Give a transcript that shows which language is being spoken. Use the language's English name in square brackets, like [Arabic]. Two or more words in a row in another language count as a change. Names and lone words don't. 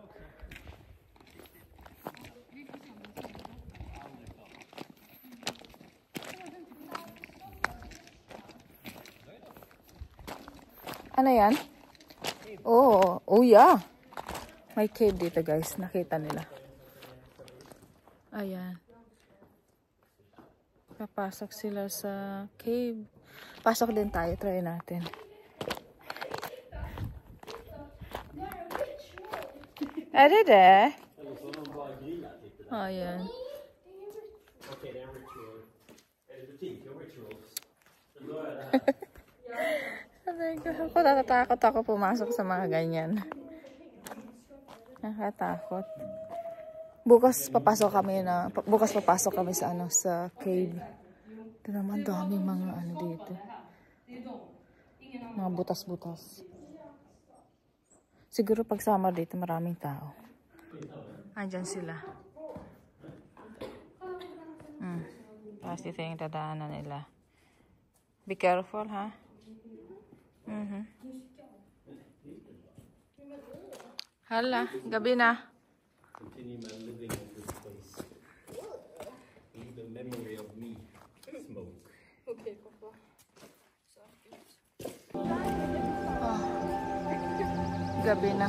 [Filipino] Ano yan? [English] Oh yeah. [Filipino] May cave dito guys. Nakita nila. Ayan. Papasok sila sa cave. Pasok din tayo. Try natin. [Swedish] Är det det? [Filipino] Ayan. [Swedish] Okej, det är en ritual. Är det butik och rituals? Då är det här. [Filipino] Ako natatakot ako pumasok sa mga ganyan. Nakatakot. Bukas papasok kami sa sa cave. Ito naman daming mga dito. Mga butas-butas. Siguro pag summer dito maraming tao. Andyan sila. Tapos dito yung dadaanan nila. [English] Be careful, [Filipino] ha? Hala, gabi na. [English] Continue my living in this place. Leave the memory of me. Smoke. [Swedish] Okej, pappa. [Filipino] Gabi na.